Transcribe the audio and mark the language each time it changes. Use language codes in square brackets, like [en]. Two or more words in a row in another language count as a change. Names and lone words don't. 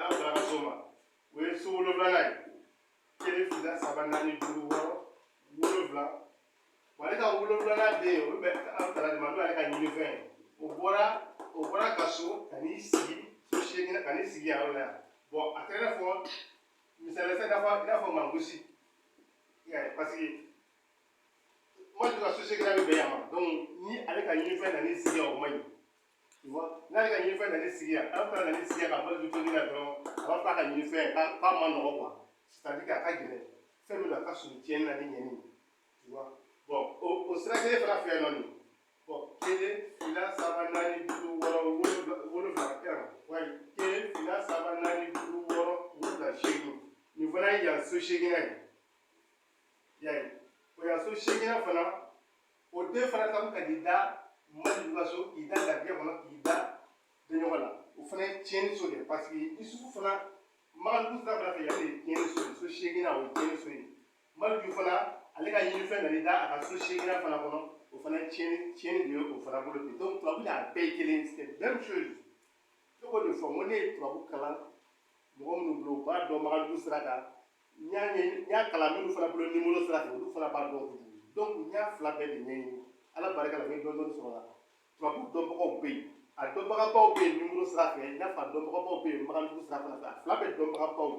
[bm] Ala fana ka so ma o ye so 7 ye 1 2 3 4 5 6 7 8 9 bon ale ka 7 den o bɛ bɛn Ala tala de ma n'o ale ka ɲinifɛn ye o bɔra ka so ka n'i sigi so 8 ka n'i sigi yan yɔrɔ la yan bon a kɛra i n'a fɔ misali la i n'a fɔ mangosi parce que Makanjugu ka so 8 bɛ bɛn yan ma donc ni ale ka ɲinifɛn nan'i sigi yan o man ɲi [fr] tu vois [bm] n'ale ka ɲinifɛn nan'i sigi yan Ala tala nan'i sigi yan ka Makanjugu to nin na dɔrɔn a b'a fɔ a ka ɲinifɛn k'a ma nɔgɔ quoi [fr] c'est-à-dire [bm] k'a ka gɛlɛn fɛn min don a ka surun tiɲɛni na ni ɲɛni [fr] tu vois [bm] bon o sira kelen fana fɛ yen nɔ nin bon 1 2 3 4 5 6 7 8 9 ouais 1 2 3 4 5 6 7 8 nin fana ye yan so 8 ye y'a ye o yan so 8 fana o den fana ka ka di da Makanjugu ka so k'i da gardien kɔnɔ k'i da ɲɔgɔn la o fana ye tiɲɛni so de ye parce que Isufu fana Makanjugu sira fana fɛ yan de ye tiɲɛni so ye so 8 o ye tiɲɛni so ye Makanjugu fana ale ka ɲinifɛn nan'i da a ka so 8 fana kɔnɔ o fana ye tiɲɛni de ye o fana bolo ten donc tubabu de a bɛɛ ye kelen [fr] c'est même [bm] chose ne k'o de fɔ n ko ne ye tubabu kalan mɔgɔ minnu bolo u b'a dɔn Makanjugu sira kan n y'a kalan minnu fana bolo numéro sira fɛ olu fana b'a dɔn kojugu donc n y'a fila bɛɛ de ɲɛɲini Ala barika la n ye dɔɔni sɔrɔ la tubabu dɔnbagaw bɛ yen a dɔnbagabaw bɛ yen numéro sira fɛ i n'a fɔ a dɔnbagabaw bɛ yen Makanjugu sira fana fɛ a fila bɛɛ dɔnbagabaw bɛ